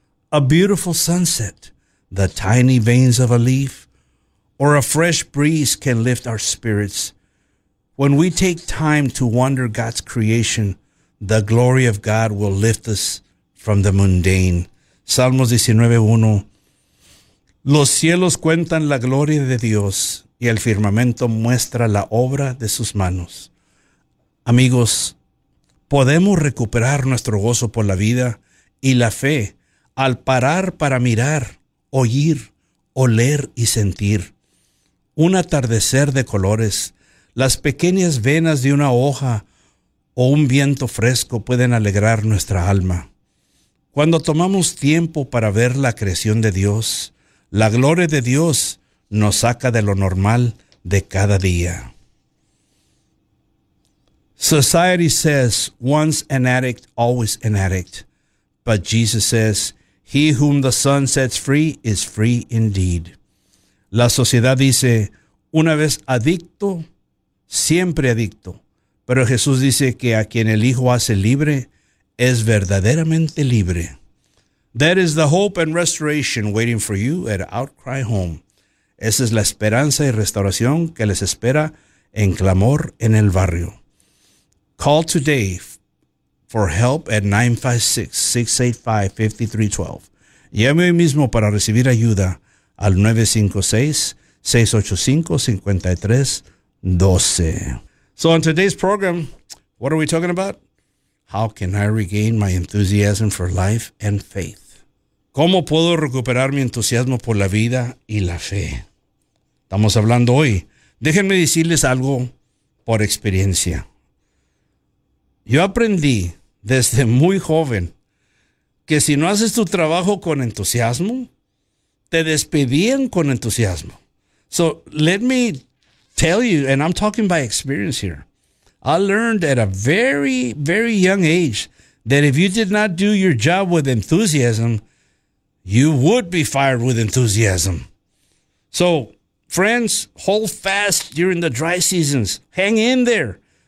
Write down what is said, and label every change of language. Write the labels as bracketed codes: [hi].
[en] A beautiful sunset, the tiny veins of a leaf, or a fresh breeze can lift our spirits. When we take time to wonder God's creation, the glory of God will lift us from the mundane. [es] Salmos 19:1. Los cielos cuentan la gloria de Dios y el firmamento muestra la obra de sus manos. Amigos, podemos recuperar nuestro gozo por la vida y la fe al parar para mirar, oír, oler y sentir. Un atardecer de colores, las pequeñas venas de una hoja o un viento fresco pueden alegrar nuestra alma. Cuando tomamos tiempo para ver la creación de Dios, la gloria de Dios nos saca de lo normal de cada día. [en] Society says, once an addict, always an addict. But Jesus says, he whom the Son sets free is free indeed. [es] La sociedad dice, una vez adicto, siempre adicto. Pero Jesús dice que a quien el Hijo hace libre, es verdaderamente libre. [en] That is the hope and restoration waiting for you at Outcry Home. [es] Esa es la esperanza y restauración que les espera en Clamor en el Barrio. [en] Call today for help at 956-685-5312. [es] Llame hoy mismo para recibir ayuda al 956-685-5312. [en] So on today's program, what are we talking about? How can I regain my enthusiasm for life and faith? [es] ¿Cómo puedo recuperar mi entusiasmo por la vida y la fe? Estamos hablando hoy. Déjenme decirles algo por experiencia. Yo aprendí desde muy joven que si no haces tu trabajo con entusiasmo, te despedían con entusiasmo. [en] So let me tell you, and I'm talking by experience here. I learned at a very, very young age that if you did not do your job with enthusiasm, you would be fired with enthusiasm. So, friends, hold fast during the dry seasons. Hang in there.